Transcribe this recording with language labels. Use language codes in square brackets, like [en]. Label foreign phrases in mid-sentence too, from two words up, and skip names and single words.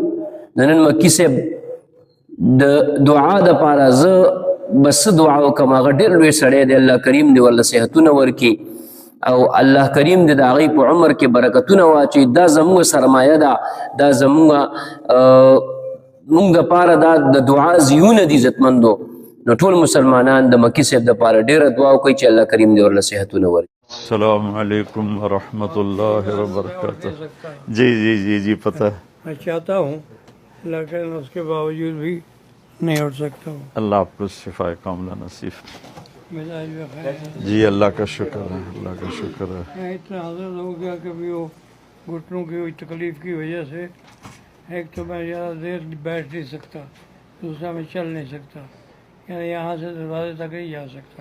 [ps] د نن مکي صاحب د دعا دپاره زه به څه دعا وکړم، هغه ډېر لوی سړی دی، الله کریم دې ورله صحتونه ورکړي او الله کریم دې د هغې په عمر کې برکتونه واچوي. دا زموږ سرمایه ده، دا زموږ دپاره دا د دعا زیونه دي عزتمندو. نو ټول مسلمانان د مکی صاحب دپاره ډېره دعا وکړئ چې الله کریم دې ورله صحتونه ورکړي. [ar] السلام علیکم ورحمۃ اللہ وبرکاتہ. [ur] جی پتہ میں چاہتا ہوں لیکن اس کے باوجود بھی نہیں اٹھ سکتا ہوں. اللہ آپ کو شفا کاملہ نصیب. مزاج میں خیر ہے. جی اللہ کا شکر ہے، اللہ کا شکر ہے. میں اتنا حاضر ہو گیا کہ بھی وہ گھٹنوں کی ہوئی تکلیف کی وجہ سے ایک تو میں زیادہ دیر بیٹھ نہیں سکتا، دوسرا میں چل نہیں سکتا، یعنی یہاں سے دروازے تک نہیں جا سکتا.